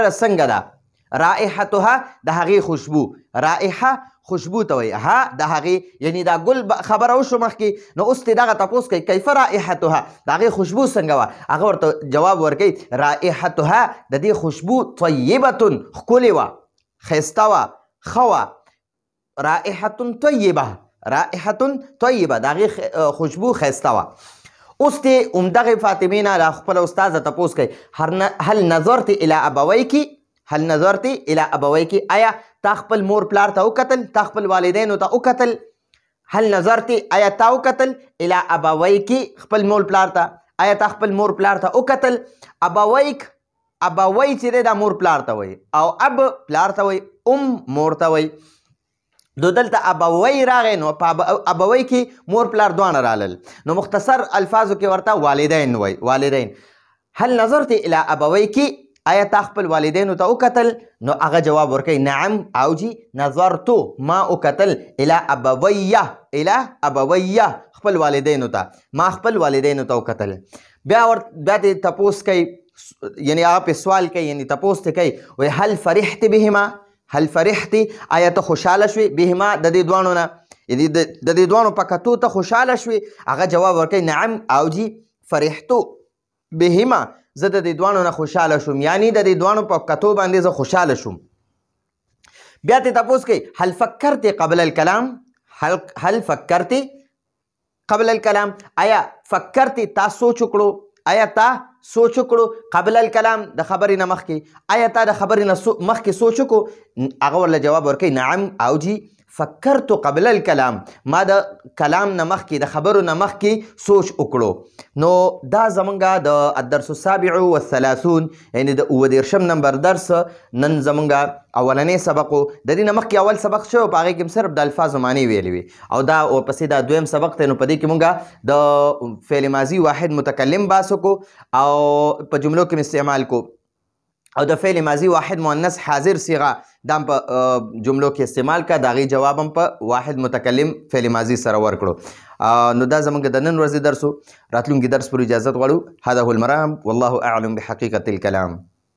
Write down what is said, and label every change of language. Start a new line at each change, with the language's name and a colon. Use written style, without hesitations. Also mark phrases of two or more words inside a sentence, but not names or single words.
Pashto: ده څنګه ده
Arabic: رائحتها
Pashto: د هغې خوشبو رائحه خوشبو ته وایي ها د هغې یعنی دا ګل خبره وشو مخکې نو اوس ترې دغه تپوس کوي
Arabic: کیف رائحتها
Pashto: د هغې خوشبو څنګه وه هغه ورته جواب ورکوي رائحتها د دې خوشبو طیبتون ښکلې وه ښایسته وه ښه وه
Arabic: رائحة طیبه
Pashto: د هغې خوشبو ښایسته وه اوس دې همدغې فاطمې نه د خپله استاذه تپوس کوي
Arabic: هل نظرت الى
Pashto: ابویک آیا تا خپل مور پلار ته وکتل تا خپل والدینو ته وکتل
Arabic: هل نظرت
Pashto: آیا تا وکتل
Arabic: الى ابویک
Pashto: خپل مور پلار ته آیا تا خپل مور پلار ته وکتل ابوی چې دی دا مور پلار ته وایي او اب پلار ته وایي مور ته وایي دو دلته ابوی راغی نو په ابوی کې مور پلار دواړه رالل نو مختصر الفاظو کې ورته والدین وایي والدین
Arabic: هل نظرت الى ابویک
Pashto: آیا تا خپل والدینو ته وکتل نو هغه جواب ورکوي
Arabic: نعم او جی نظرتو
Pashto: ما وکتل الى ابویه خپل والدینو ته ما خپل والدینو ته وکتل بیا دې تپوس کوي یعنی هغه پې سوال کوي یعنی تپوس ته کوي وایي
Arabic: هل فرحت بهما
Pashto: آیا ته خوشحاله شوې بهما د دې دواړو نه د دې دواړو په کتو ته خوشحاله شوې هغه جواب ورکوي
Arabic: نعم او جی فرحتو بهما
Pashto: زه د دې دواړو نه خوشحاله شوم یعنی د دې دواړو په کتو باندې زه خوشحاله شوم بیا ته تپوس کوي
Arabic: هل فکرت قبل
Pashto: الکلام آیا فکرت تا سوچ وکړو آیا تا سوچ وکړو
Arabic: قبل الکلام
Pashto: د خبرې نه مخکې آیا تا د خبرې نه مخکې سوچ وکړو هغه ورله جواب ورکوي
Arabic: نعم او جی فکرت قبل الکلام
Pashto: ما د کلام نه مخکې د خبرو نه مخکې سوچ وکړو نو دا زمونږ د
Arabic: الدرس السابع والثلاثون
Pashto: یعنی د 29 نمبر درس نن زمونږ اولنی سبق و د دې نه مخکې اول سبق شو په هغې کې هم صرف د الفاظو معنی ویلې وي او دا ورپسې دا دویم سبق دی نو په دې کې مونږ د
Arabic: فعل ماضي واحد متکلم
Pashto: بحث وکړو او په جملو کې استعمال کو او د
Arabic: فعل ماضي واحد مؤنث حاضر صيغه
Pashto: دا په جملو کې استعمال کا دا غي جواب هم په
Arabic: واحد متکلم فعل ماضي
Pashto: سره ورکړو نو دا زموږ د نن ورځې درس راتلونکي درس پر اجازه غواړو
Arabic: هذا هو المرام والله اعلم بحقيقه الكلام